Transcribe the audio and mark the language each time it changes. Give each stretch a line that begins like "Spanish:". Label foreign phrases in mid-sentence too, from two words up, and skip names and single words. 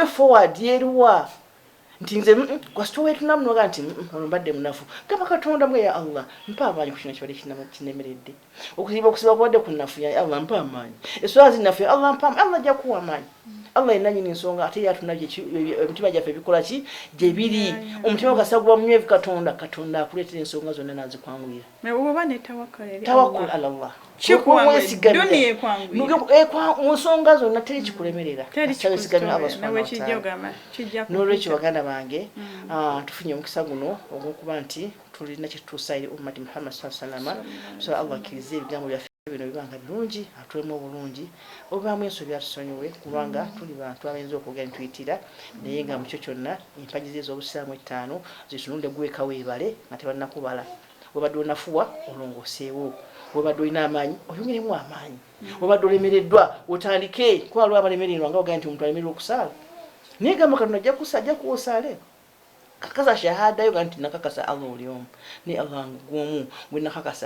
Ganda: forward yeruwa nti nze kwasito wetunamunoga nti mbadde munafu gamba Katonda mwe
Arabic: يا الله
Ganda: mpa amaanyi ku kino kibadde kinemeredde okusiba kubadde ku nafu
Arabic: يا الله
Ganda: mpa amaanyi eswala zinafu
Arabic: يا الله
Ganda: mpa Allah ajja kuwa amaanyi Allah yenanyini ensonga ate yatunabye emitima gyaffe bikola ki gye biri omutima guba munywevu Katonda akuleetera ensonga zonna nazikwangulira
Arabic: توكل على الله
Ganda: mu nsonga zonna teri kikulemerera n'olwekyo baganda bange tufunye omukisa guno ogw'okuba nti tulina kyetutuusa eri
Arabic: أمة محمد صلى الله عليه وسلم
Ganda: so Allah akkirize ebigambo byaffe bino bibanga birungi atulemu obulungi obaamu ensobi atusonyiwe kubanga tuli bantu abayinza okugenda tuyitira naye nga mukyo kyonna empagi ze ez'obusiraamu ettaano zitunulire gweka weebale nga tebannakubala webadde onafuwa olongooseewo webadde olina amaanyi oyongeremu amaanyi webadde olemereddwa otandike kuba lwa balemererwa nga ogaa nti omuntu alemererwa okusaala naye gamba Katonda ajja kuwosaale kakasa shahada yo ganti nakakasa Allah oli omu ni Allah ngwomu bwe nakakasa